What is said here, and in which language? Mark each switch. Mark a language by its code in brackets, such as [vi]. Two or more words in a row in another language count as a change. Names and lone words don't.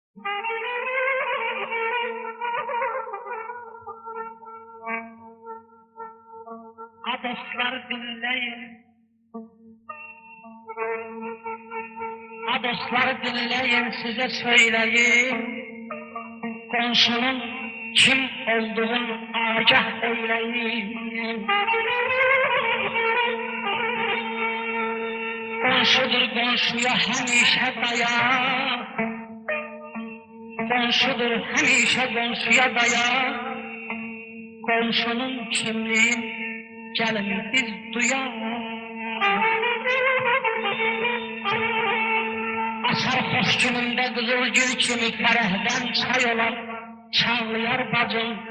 [tr] Dostlar dinleyin, dostlar dinleyin, size söyleyeyim. Komşunun kim olduğunu agah eyleyin. [az] Komşudur komşuya həmişə dayan, komşudur həmişə komşuya dayan. Komşunun kimliğin gəlin biz duyan. Açar xoş günümdə qızıl gül kimi fərəhdən çay olan çağlayar bacım.